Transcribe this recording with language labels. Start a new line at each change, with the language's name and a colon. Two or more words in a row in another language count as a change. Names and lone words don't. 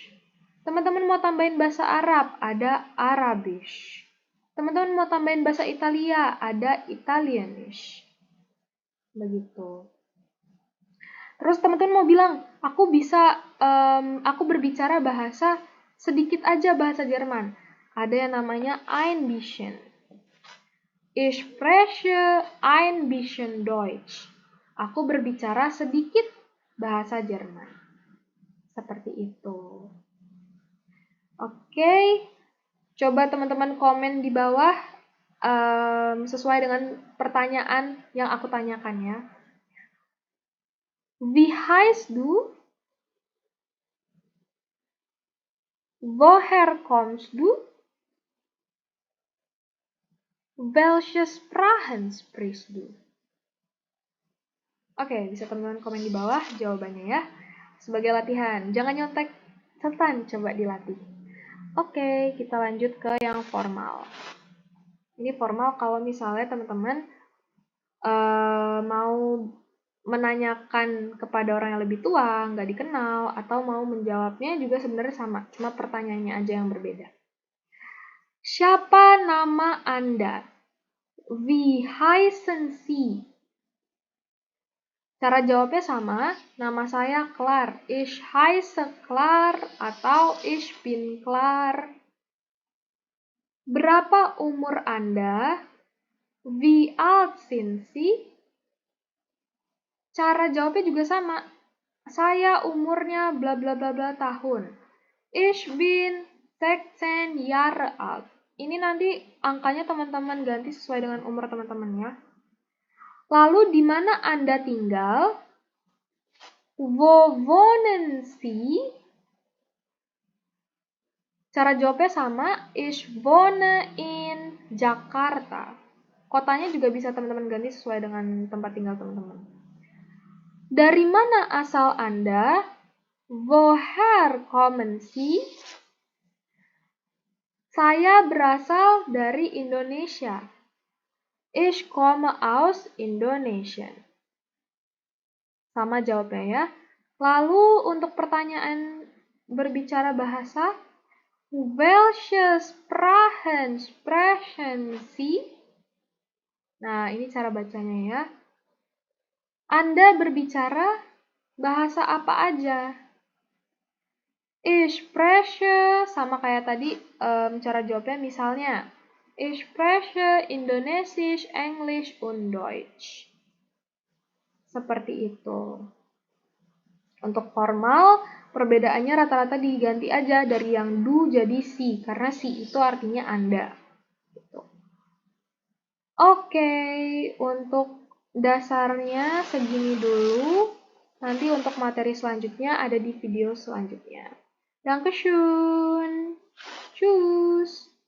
Indonesian: Teman-teman mau tambahin bahasa Arab, ada Arabisch. Teman-teman mau tambahin bahasa Italia, ada Italianisch. Begitu. Terus teman-teman mau bilang, aku berbicara bahasa sedikit aja bahasa Jerman. Ada yang namanya
German: ein bisschen. Ich spreche ein bisschen Deutsch.
Indonesian: Aku berbicara sedikit bahasa Jerman. Seperti itu. Oke, coba teman-teman komen di bawah sesuai dengan pertanyaan yang aku tanyakan ya.
German: Wie heißt du? Woher kommst du? Welche Sprachen sprichst du?
Indonesian: Oke, bisa teman-teman komen di bawah jawabannya ya. Sebagai latihan, jangan nyontek, cetan coba dilatih. Oke, kita lanjut ke yang formal. Ini formal kalau misalnya teman-teman mau menanyakan kepada orang yang lebih tua, nggak dikenal, atau mau menjawabnya juga sebenarnya sama, cuma pertanyaannya aja yang berbeda. Siapa nama Anda?
German: Wie heißen Sie?
Indonesian: Cara jawabnya sama, nama saya Klar.
German: Ich heiße Klar atau ich bin Klar.
Indonesian: Berapa umur Anda?
German: Wie alt sind Sie?
Indonesian: Cara jawabnya juga sama. Saya umurnya bla bla bla bla tahun.
German: Ich bin 16 Jahre alt.
Indonesian: Ini nanti angkanya teman-teman ganti sesuai dengan umur teman-teman ya. Lalu di mana Anda tinggal?
German: Wo wohnen Sie?
Indonesian: Cara jawabnya sama.
German: Ich wohne in Jakarta.
Indonesian: Kotanya juga bisa teman-teman ganti sesuai dengan tempat tinggal teman-teman. Dari mana asal Anda? Woher kommen Sie? Saya berasal dari Indonesia.
German: Ich komme aus Indonesia.
Indonesian: Sama jawabnya ya. Lalu untuk pertanyaan berbicara bahasa,
German: welche Sprachen sprechen Sie?
Indonesian: Nah, ini cara bacanya ya. Anda berbicara bahasa apa aja?
German: Ich spreche,
Indonesian: sama kayak tadi cara jawabnya misalnya.
German: Ich spreche Indonesisch, Englisch, und Deutsch.
Indonesian: Seperti itu. Untuk formal, perbedaannya rata-rata diganti aja dari yang du jadi si, karena si itu artinya Anda. Gitu. Oke, untuk dasarnya segini dulu. Nanti untuk materi selanjutnya ada di video selanjutnya.
German: Dankeschön. Tschüss.